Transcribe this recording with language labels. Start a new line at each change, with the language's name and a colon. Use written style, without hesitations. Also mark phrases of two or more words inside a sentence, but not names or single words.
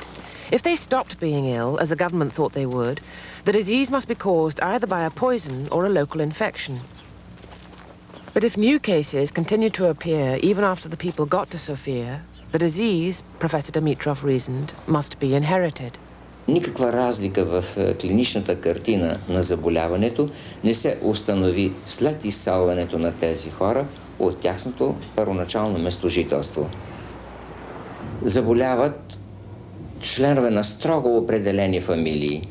English: If they stopped being ill, as the government thought they would, the disease must be caused either by a poison or a local infection. But if new cases continued to appear even after the people got to Sofia, the disease, Professor Dimitrov reasoned, must be inherited.
Bulgarian: Никаква разлика в клиничната картина на заболяването не се установи след изселването на тези хора от тяхното първоначално местожителство. Заболяват членове на строго определени фамилии.